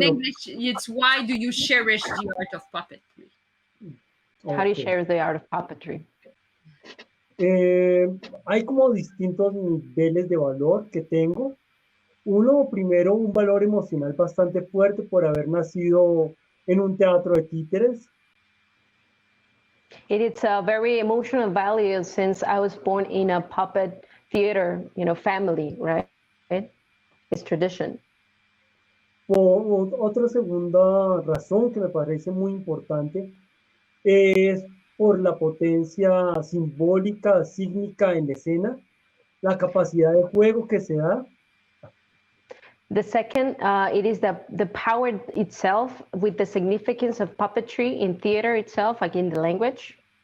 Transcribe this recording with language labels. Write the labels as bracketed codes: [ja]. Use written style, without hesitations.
[en] in English, it's why do you cherish the art of puppetry? How do you share the art of puppetry? [es] Hay como distintos niveles de valor que tengo. Uno, primero, un valor emocional bastante fuerte por haber nacido en un teatro de títeres. [en] It's a very emotional value since I was born in a puppet theater, family, right? It's tradition. [es] Otra segunda razón que me parece muy importante es por la potencia simbólica, sígnica en la escena, la capacidad de juego que se da. [en] The second, it is the power itself with the significance of puppetry in theater itself, like in the language.